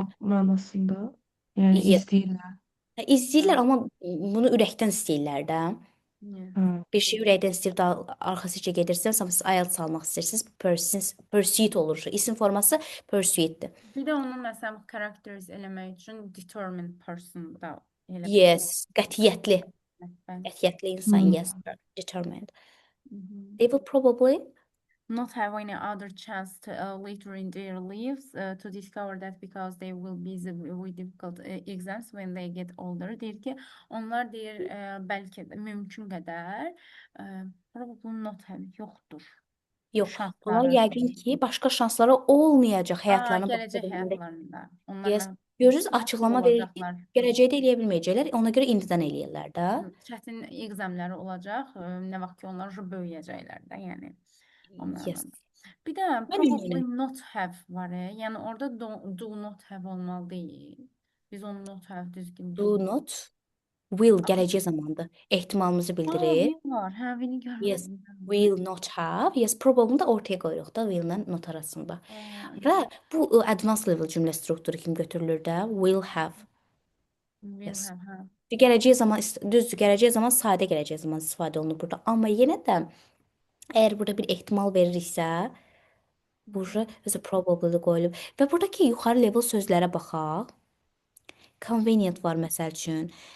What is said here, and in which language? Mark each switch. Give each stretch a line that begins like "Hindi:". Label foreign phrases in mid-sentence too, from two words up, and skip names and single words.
Azerbaijani: Follow manasında. Yani
English: Yes.
Azerbaijani: izleyirler. İzləyirlər, Hə, amma bunu ürəkdən istəyirlər də.
English: yeah. Ha.
Azerbaijani: Bir şey ürəkdən istəyib daha arxasıca gedirsən, siz IELTS almaq istəyirsiniz, pursuit olur. İsim forması pursuitdir. Bir də onu məsələn characterize eləmək üçün
English: determined person
Azerbaijani: da elə Yes, qətiyyətli. Bəli. Qətiyyətli insan, Hmm.
English: yes, determined. Mhm. They will probably Not have any other chance to later in their lives to discover that because they will be busy with difficult exams when they get older.
Azerbaijani: Deyir ki, onlar deyir bəlkə də mümkün qədər
English: probably not have
Azerbaijani: yoxdur. yox. Bunlar Şansları. yəqin ki, başqa şansları olmayacaq həyatlarının Gələcək başqa bölümündə. həyatlarında. Onlar Yes. məğlub Görürsüz, açıqlama verir ki, olacaqlar. gələcəkdə eləyə bilməyəcəklər, ona görə indidən eləyirlər də. Çətin examləri olacaq. Nə vaxt ki onlar böyüyəcəklər də, yəni onlardan. Yes. Bir də Mən probably eminim.
English: not have
Azerbaijani: var. Yəni orada
English: do not have
Azerbaijani: olmalı deyil. Biz onu
English: not have
Azerbaijani: düzgün
English: Do not will
Azerbaijani: gələcək zamandır. Ehtimalımızı bildirir. will var. Hə,
English: will Yes.
Azerbaijani: görmədim.
English: Will not have.
Azerbaijani: Yes, probably da ortaya qoyuruq da will ilə not arasında. Və bu
English: advanced level
Azerbaijani: cümlə strukturu kimi götürülür də.
English: Will have. Will Yes. have,
Azerbaijani: hə. Gələcək zaman düzdür, gələcək zaman sadə gələcək zaman istifadə olunur burada. Amma yenə də əgər burada bir ehtimal veririksə, burada özü probably qoyulub. Və buradakı yuxarı level sözlərə baxaq. Convenient var məsəl üçün.